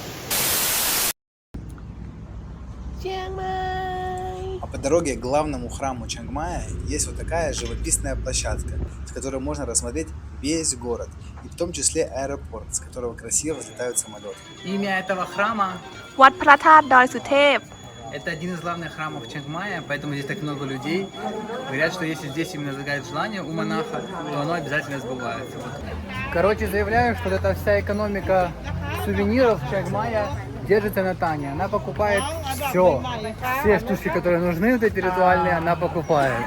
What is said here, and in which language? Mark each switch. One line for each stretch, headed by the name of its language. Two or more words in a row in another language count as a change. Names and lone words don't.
Russian: А по дороге к главному храму Чангмая есть вот такая живописная площадка, с которой можно рассмотреть весь город, и в том числе аэропорт, с которого красиво взлетают самолеты. Имя этого храма – วัดพระธาตุดอยสุเทพ — это один из главных храмов Чангмая, поэтому здесь так много людей. Говорят, что если здесь именно загадать желание у монаха, то оно обязательно сбывается. Короче, заявляю, что эта вся экономика сувениров Чангмая держится на Тане. Она покупает все штучки, которые нужны, вот эти ритуальные, она покупает.